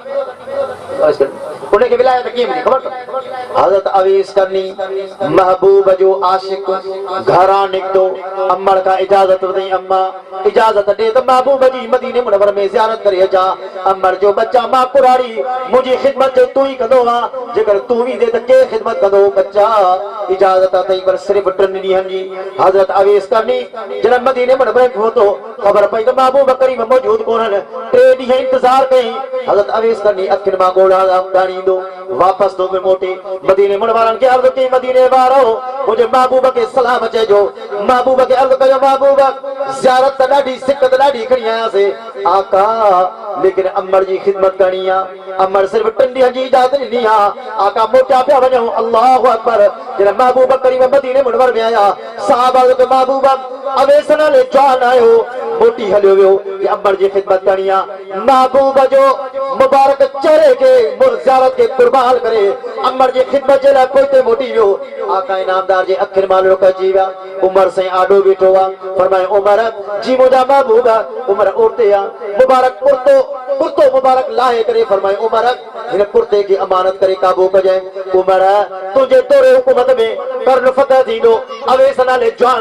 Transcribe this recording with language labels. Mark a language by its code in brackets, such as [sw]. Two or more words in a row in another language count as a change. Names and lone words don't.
[sd] त उन खे विलायत कीअं मिली ख़बर अथव हज़रत अवैस करनी महबूब जो आशिक घरां निकितो अम्मड़ खां इजाज़त वरितई अम्मा इजाज़त ॾे त महबूब जी मदीने मुनव्वर में ज़ियारत करे अचां अम्मड़ जो बच्चा मां कुराड़ी मुंहिंजी ख़िदमत जो तूं ई कंदो आहे जेकर तूं ईंदे त के ख़िदमत कंदो बच्चा इजाज़त अथई पर सिर्फ़ 3 ॾींहंनि जी हज़रत अवैस करनी जॾहिं मदीने मुनव्वर में पहुतो ख़बर पई त महबूब करीम मौजूद कोन्हनि 3 ॾींहं इंतज़ार कयईं हज़रत अवैस करनी अखियुनि मां ॻोढ़ा वापस तो मोटे मदीने मुनव्वर के अर्ज़ की मदीने वारो मुझे महबूब के सलाम चइजो महबूब के अर्ज़ कयो महबूब ज़ियारत त ॾाढी सिकत ॾाढी खणी आयासीं आका लेकिन अम्मड़ जी ख़िदमत करणी आहे अम्मड़ सिर्फ़ 3 ॾींहं जी इजाज़त ॾिनी आहे आका मोटा पिया वञूं [ar] الله أكبر [sd] जॾहिं महबूब करीम मदीने मुनव्वर में आया सहाबा के महबूब अवैस नाले जवान आयो मोटी हलियो वियो कि अम्मड़ जी ख़िदमत करणी आहे महबूब जो मुबारक चेहरे के ज़ियारत के कुर्बान करे अम्मड़ जी ख़िदमत जे लाइ पोइते मोटी वियो आका इनामदार जे अखियुनि मां लुक अची विया उमर साईं आॾो बीठो आहे फरमाए उमर जी मुंहिंजा महबूब उमर औरते आहे मुबारक कुर्तो मुबारक लाहे करे फरमाए उमर हिन कुर्ते खे अमानत करे क़ाबू कजांइ उमर तुंहिंजे तोरे हुकूमत में कर्न फतह थींदो अवैस नाले जवान